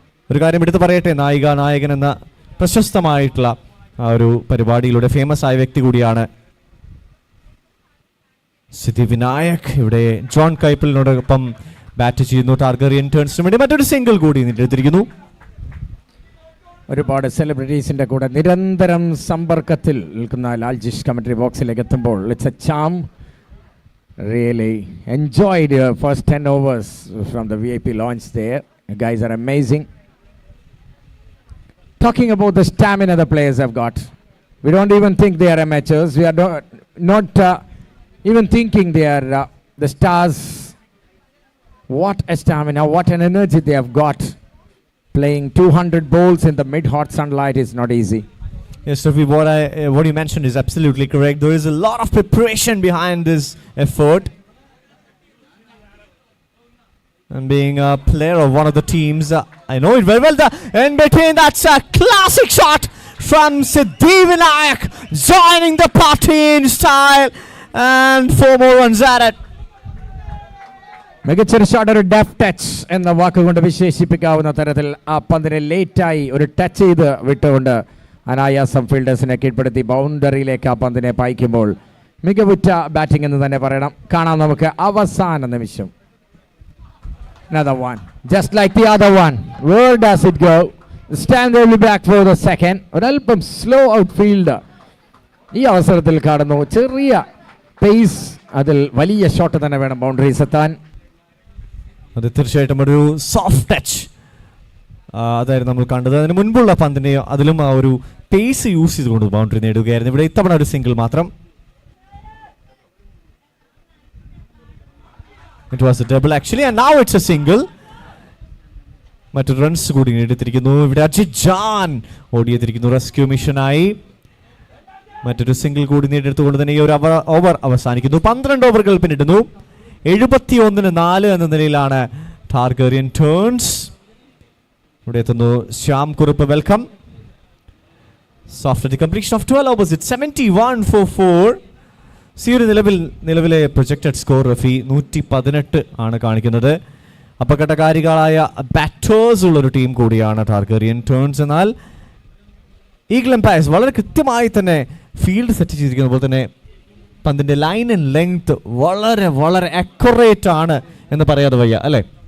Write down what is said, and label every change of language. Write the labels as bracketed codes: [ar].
[ml] ഒരു കാര്യം എടുത്തു പറയട്ടെ, നായകൻ എന്ന പ്രശസ്തമായിട്ടുള്ള ആ ഒരു പരിപാടിയിലൂടെ ഫേമസ് ആയ വ്യക്തി കൂടിയാണ് സിദ്ധി വിനായക്. ഇവിടെ ജോൺ കൈപ്പിളിനോടൊപ്പം ബാറ്റ് ചെയ്യുന്നു ടാർഗറിയൻ ടേൺസിന് വേണ്ടി. മറ്റൊരു സിംഗിൾ കൂടി നേടിയെടുത്തിരിക്കുന്നു. ഒരുപാട് സെലിബ്രിറ്റീസിന്റെ കൂടെ നിരന്തരം സമ്പർക്കത്തിൽ നിൽക്കുന്ന ലാൽജിഷ് കമന്ററി ബോക്സിലേക്ക് എത്തുമ്പോൾ [en] It's a charm. Really enjoyed your first 10 overs from the VIP launch there. You guys are amazing. Talking about the stamina the players have got, we don't even think they are amateurs. We are not even thinking they are the stars. What a stamina, what an energy they have got. Playing 200 bowls in the mid-hot sunlight is not easy. Yes, Rafi, what you mentioned is absolutely correct. There is a lot of preparation behind this effort. And being a player of one of the teams, I know it very well. In between, that's a classic shot from Siddhi Vinayak, joining the party in style. And 4 more runs at it. [ml] മികച്ചൊരു shot, ഒരു def touch എന്ന വാക്കുകൊണ്ട് വിശേഷിപ്പിക്കാവുന്ന തരത്തിൽ ആ പന്തിനെ ലേറ്റായി ഒരു touch ചെയ്ത് വിട്ടുകൊണ്ട് അനായാസം ഫീൽഡേഴ്സിനെ കീഴ്പ്പെടുത്തി ബൗണ്ടറിയിലേക്ക് ആ പന്തിനെ പായിക്കുമ്പോൾ മികവുറ്റ ബാറ്റിംഗ് എന്ന് തന്നെ പറയണം. കാണാം നമുക്ക് അവസാന നിമിഷം. [en] Another one, just like the other one. Where does it go? Stand early back for the second. [ml] ഒരല്പം സ്ലോ ഔട്ട് ഫീൽഡ് ഈ അവസരത്തിൽ കാണുന്നു. ചെറിയ പേസ്, അതിൽ വലിയ ഷോട്ട് തന്നെ വേണം ബൗണ്ടറീസ് എത്താൻ. അത് തീർച്ചയായിട്ടും ഒരു സോഫ്റ്റ് ടച്ച് അതായിരുന്നു നമ്മൾ കണ്ടത്. അതിന് മുൻപുള്ള പന്തിനെ അതിലും ആ ഒരു പേസ് യൂസ് ചെയ്തുകൊണ്ട് ബൗണ്ടറി നേടുകയായിരുന്നു. ഇവിടെ ഇത്തവണ ഒരു സിംഗിൾ മാത്രം. [en] It was a double actually, and now it's a single. [ml] മറ്റൊരു റൺസ് കൂടി നേടിയെടുത്തിരിക്കുന്നു. ഇവിടെ അജിത് ജാൻ ഓടിയെത്തിരിക്കുന്നു റെസ്ക്യൂ മിഷനായി. മറ്റൊരു സിംഗിൾ കൂടി നേടിയെടുത്തുകൊണ്ട് തന്നെ ഈ ഒരു ഓവർ അവസാനിക്കുന്നു. 12 ഓവറുകൾ പിന്നിടുന്നു. 71-4 എന്ന നിലയിലാണ് ടാർഗറിയൻ ടേൺസ്. ഇവിടെ എത്തുന്നു Shyam Kurup, welcome. [en] So after the completion of 12 overs, it's 71 for 4. [ml] ഈ ഒരു നിലവിലെ പ്രൊജക്റ്റഡ് സ്കോർ റഫി 118 ആണ് കാണിക്കുന്നത്. അപകടകാരികളായ ബാറ്റേഴ്സ് ഉള്ളൊരു ടീം കൂടിയാണ് ടാർഗറിയൻ ടേൺസ്. എന്നാൽ ഈഗിൾ എംപയർസ് വളരെ കൃത്യമായി തന്നെ ഫീൽഡ് സെറ്റ് ചെയ്തിരിക്കുന്ന പോലെ തന്നെ പന്തിൻ്റെ ലൈൻ ആൻഡ് ലെങ്ത് വളരെ വളരെ അക്യുറേറ്റ് ആണ് എന്ന് പറയാതെ വയ്യ, അല്ലേ?